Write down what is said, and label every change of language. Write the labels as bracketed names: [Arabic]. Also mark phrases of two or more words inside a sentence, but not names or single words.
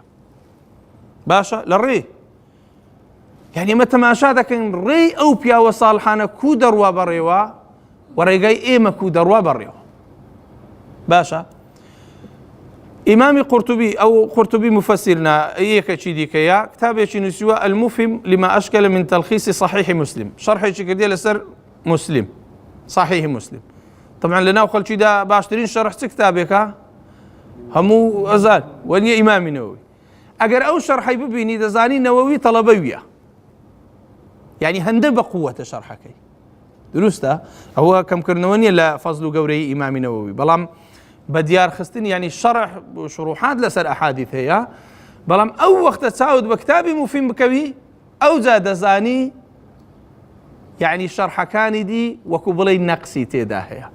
[Central Kurdish] باشە لە ڕێ یعنی ئێمە تەماشا دەکەین ڕێی ئەو پیاوە ساڵحانە کو دەڕوا بەڕێوە و ڕێگای ئێمە کو دەڕوا بەڕێوە. باشە ئیمامی قورتوبی، ئەو قورتوبی مفەسیرنا یەکێکی دیکەیە، کتابێکی نووسیوە المفهم لما أشكل من تلخيص صحيح مسلم، شەرحێکی کردیە لەسەر مسلم صحيح مسلم. طبعا لەناو خەڵکیدا باشترین شەرح چ کتابێکە؟ هەموو ئەزان وەنیە ئیمامی نەوەوی. ئەگەر ئەو شەرحەی ببینی دەزانی نەوەوی تەڵەبەویە، یعنی هەندە بە قووەتە شەرحەکەی. دروستە؟ ئەوە کەمکردنەوە نییە لە فەزل و گەورەی ئیمامی نەوەوی، بەڵام بە دیارخستن یعنی شەرح شروحات لەسەر ئەحادیث هەیە، بەڵام ئەو وەختە چاوت بە کتابی مفیم بکەوی ئەوجا دەزانی یعنی شەرحەکانی دی وەکو بڵێ نەقسی تێدا هەیە.